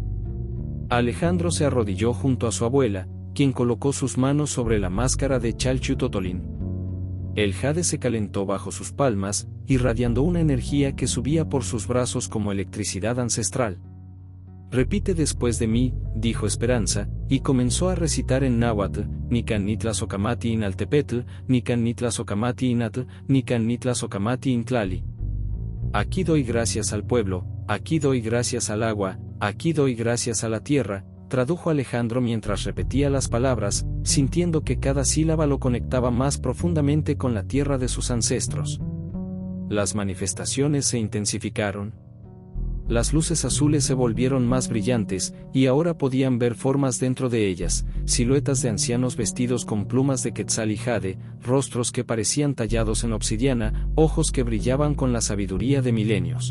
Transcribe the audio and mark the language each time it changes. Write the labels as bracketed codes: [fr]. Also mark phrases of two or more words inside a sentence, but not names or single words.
[es] Alejandro se arrodilló junto a su abuela, quien colocó sus manos sobre la máscara de Chalchutotolín. El jade se calentó bajo sus palmas, irradiando una energía que subía por sus brazos como electricidad ancestral. Repite después de mí, dijo Esperanza, y comenzó a recitar en náhuatl: [nah] Nican Nitlasocamati Inaltepetl, Nican Nitlasocamati Inatl, Nican Nitlasocamati Intlali. [es] Aquí doy gracias al pueblo, aquí doy gracias al agua, aquí doy gracias a la tierra, tradujo Alejandro mientras repetía las palabras, sintiendo que cada sílaba lo conectaba más profundamente con la tierra de sus ancestros. Las manifestaciones se intensificaron. Las luces azules se volvieron más brillantes, y ahora podían ver formas dentro de ellas, siluetas de ancianos vestidos con plumas de quetzal y jade, rostros que parecían tallados en obsidiana, ojos que brillaban con la sabiduría de milenios.